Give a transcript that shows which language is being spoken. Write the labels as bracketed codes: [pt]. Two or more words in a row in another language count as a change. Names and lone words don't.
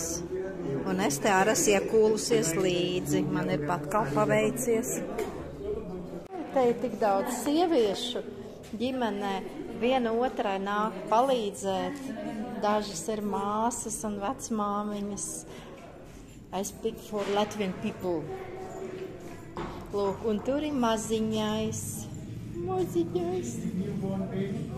[lv] Un es te arī esmu iekūlusies līdzi. Man ir pat kaut paveicies. Te ir tik daudz sieviešu ģimenē. Viena otrai nāk palīdzēt. Dažas ir māsas un vecmāmiņas. [en] I speak for Latvian people. [lv] Lūk, un tur ir maziņais.